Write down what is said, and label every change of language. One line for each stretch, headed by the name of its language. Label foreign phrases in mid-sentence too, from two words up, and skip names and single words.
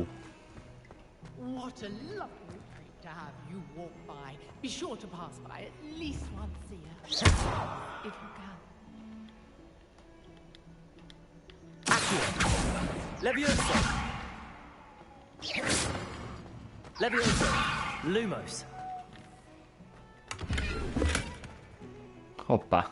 English: What a lovely treat to have you walk by. Be sure to pass by at least once a year. If you can. Accio. Levioso. Levioso. Lumos. Hoppá.